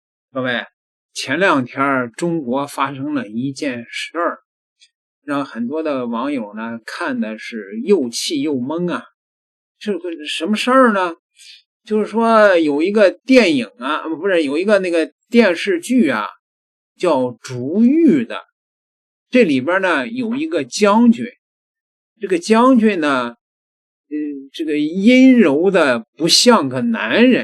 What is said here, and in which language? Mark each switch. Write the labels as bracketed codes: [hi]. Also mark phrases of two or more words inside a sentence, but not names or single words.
[zh] 各位，前两天中国发生了一件事儿，让很多的网友呢看的是又气又懵啊。这个什麼事兒呢？就是說有一個電影啊，不是有一個那個電視劇啊，叫《竹玉》的。這裡邊呢有一個將軍，這個將軍呢，這個陰柔的不像個男人。